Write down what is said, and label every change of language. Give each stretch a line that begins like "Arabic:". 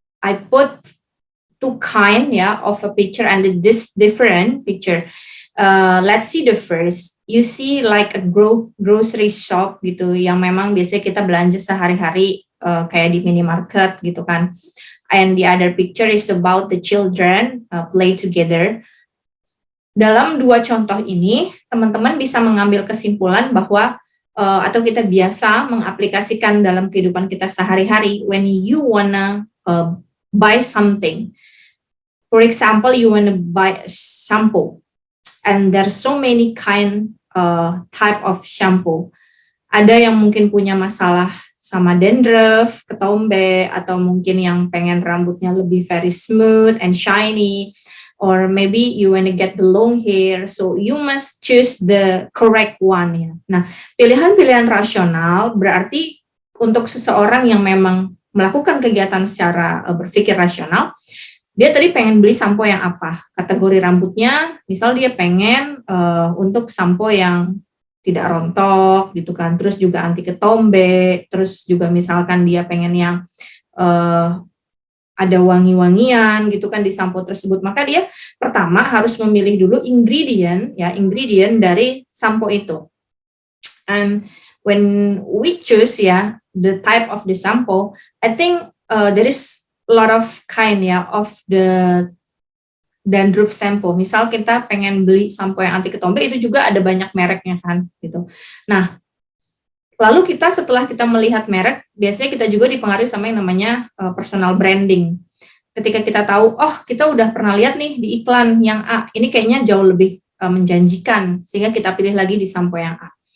English: I put two kind ya of a picture and this different picture. Let's see the first. You see like a grocery shop
Indonesian: gitu yang memang biasanya kita belanja sehari-hari kayak di minimarket gitu kan.
English: And the other picture is about the children play together.
Indonesian: Dalam dua contoh ini, teman-teman bisa mengambil kesimpulan bahwa atau kita biasa mengaplikasikan dalam kehidupan kita sehari-hari
English: when you wanna buy something. For example, you wanna buy a shampoo. And there's so many type of shampoo.
Indonesian: Ada yang mungkin punya masalah sama dandruff, ketombe, atau mungkin yang pengen rambutnya lebih
English: very smooth and shiny, or maybe you wanna get the long hair, so you must choose the correct one ya.
Indonesian: Nah, pilihan-pilihan rasional berarti untuk seseorang yang memang melakukan kegiatan secara berpikir rasional, dia tadi pengen beli sampo yang apa, kategori rambutnya, misal dia pengen untuk sampo yang tidak rontok gitu kan, terus juga anti ketombe, terus juga misalkan dia pengen yang ada wangi-wangian gitu kan di sampo tersebut, maka dia pertama harus memilih dulu ingredient dari sampo itu.
English: And when we choose the type of the sampo, I think there is lot of kind of the dandruff shampoo.
Indonesian: Misal kita pengen beli sampo yang anti ketombe, itu juga ada banyak mereknya kan gitu. Nah, lalu kita setelah kita melihat merek, biasanya kita juga dipengaruhi sama yang namanya personal branding. Ketika kita tahu, oh kita udah pernah lihat nih di iklan yang A, ini kayaknya jauh lebih menjanjikan, sehingga kita pilih lagi di sampo yang A.